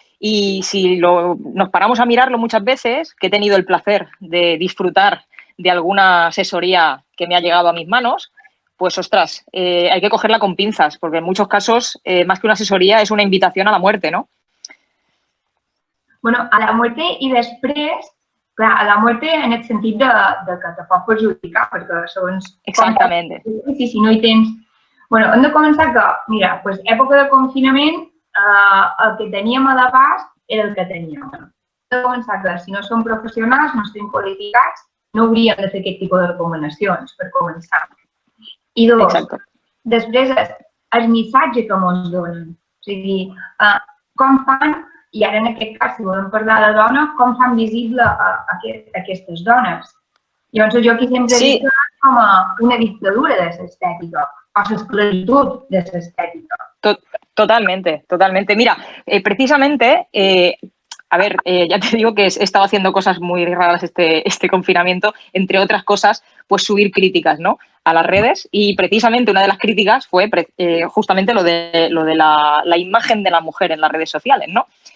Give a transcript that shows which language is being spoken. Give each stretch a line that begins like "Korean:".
Spanish: Y si nos paramos a mirarlo muchas veces, que he tenido el placer de disfrutar de alguna asesoría que me ha llegado a mis manos, pues ostras, hay que cogerla con pinzas, porque en muchos casos, más que una asesoría, es una invitación a la muerte, ¿no? Bueno, a la muerte
Catalan: i després... Clar,
Spanish: a la muerte
Catalan: en el sentit de que te pot perjudicar, perquè segons... Exactament. Si no hi tens... Bueno, hem de començar que, mira, pues, època de confinament, el que teníem a l'abast era el que teníem. Hem de començar que si no som professionals, no estem qualificats, no hauríem de fer aquest tipus de recomanacions, per començar. I dos, després el missatge que ens donen. O sigui, com fan... I ara, en aquest cas, si volem parlar de dona, com fan visible aquestes dones? Llavors, jo aquí sempre he dit com una dictadura de l'estètica, o l'esclavitud de l'estètica.
Spanish: Totalmente. Mira, precisamente a ver, ya te digo que he estado haciendo cosas muy raras este confinamiento, entre otras cosas, pues subir críticas, ¿no?, a las redes, y precisamente una de las críticas fue justamente lo de la imagen de la mujer en las redes sociales, ¿no?